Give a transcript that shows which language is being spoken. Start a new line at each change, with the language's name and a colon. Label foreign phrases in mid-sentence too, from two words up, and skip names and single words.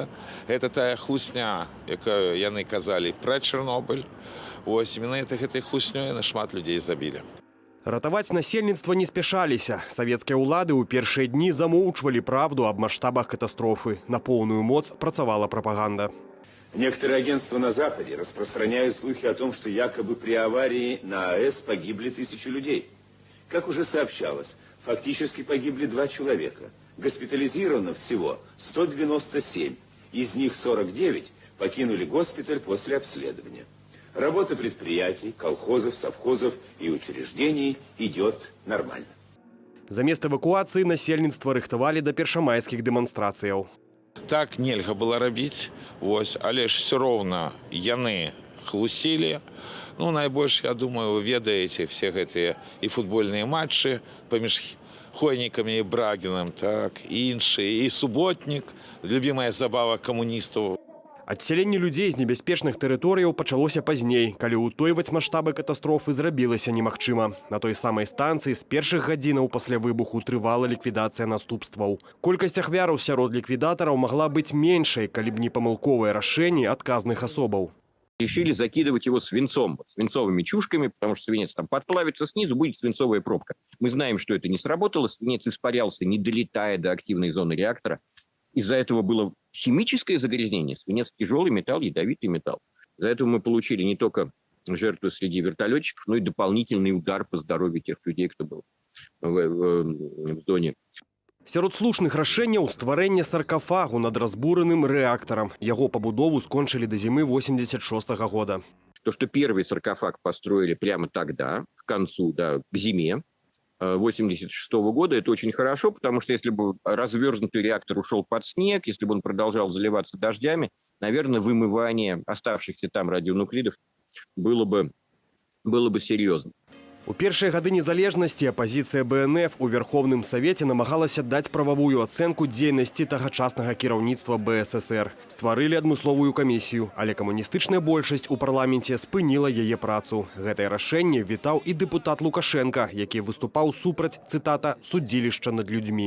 Belarusian: Это тая хлусня, якую яны казалі пра Чарнобыль. Вось, менавіта гэтай хлуснёй нашмат людзей забілі. Ратаваць насельніцтва не спяшаліся. Савецкія ўлады ў першыя дні замоўчвалі правду аб маштабах катастрофы. На поўную моц працавала прапаганда.
Russian: Некоторые агентства на Западе распространяют слухи о том, что якобы при аварии на АЭС погибли 1000 людей. Как уже сообщалось, фактически погибли 2 человека. Госпитализировано всего 197. Из них 49 покинули госпиталь после обследования. Работа предприятий, колхозов, совхозов и учреждений идет нормально.
Belarusian: Замест эвакуацыі насельніцтва рыхтавалі да першамайскіх дэманстрацыяў. Так нельга было рабіць, вось, але ж все роўна яны хлусілі. Ну, найбольш, я думаю, вы ведаеце все гэтыя і футбольныя матчы паміж Хойнікамі і Брагінам, так, і іншыя, і суботнік, любімая забава камуністаў. Адсяленне людзей з небяспечных тэрыторыяў пачалося пазней, калі ўтойваць маштабы катастрофы зрабілася немагчыма. На той самай станцыі з першых гадзінаў пасля выбуху трывала ліквідацыя наступстваў. Колькасць ахвяраў сярод ліквідатараў магла быць меншай, калі б не памылковыя рашэнні адказных асобаў.
Russian: Решили закидывать его свинцом, свинцовыми чушками, потому что свинец там подплавится снизу, будет свинцовая пробка. Мы знаем, что это не сработало, свинец испарялся, не долетая до активной зоны реактора. Из-за этого было химическое загрязнение. Свинец – тяжелый металл, ядовитый металл. Из-за этого мы получили не только жертвы среди вертолетчиков, но и дополнительный удар по здоровью тех людей, кто был в зоне.
Belarusian: Сярод слушных рашэнняў стварэнне саркафагу над разбураным рэактарам. Яго пабудову скончылі да зімы 86-го года.
Russian: То, что первый саркофаг построили прямо тогда, к концу, да, к зиме 86-го года, это очень хорошо, потому что если бы развернутый реактор ушел под снег, если бы он продолжал заливаться дождями, наверное, вымывание оставшихся там радионуклидов было бы серьезно.
Belarusian: У першыя гады незалежнасці апазіцыя БНФ у Верховным Савеце намагалася даць прававую ацэнку дзейнасці тагачаснага кіраўніцтва БССР. Стварылі адмысловую камісію, але камуністычная большасць у парламенце спыніла яе працу. Гэтае рашэнне вітаў і дэпутат Лукашенка, які выступаў супраць, цытата, судзілішча над людзьмі.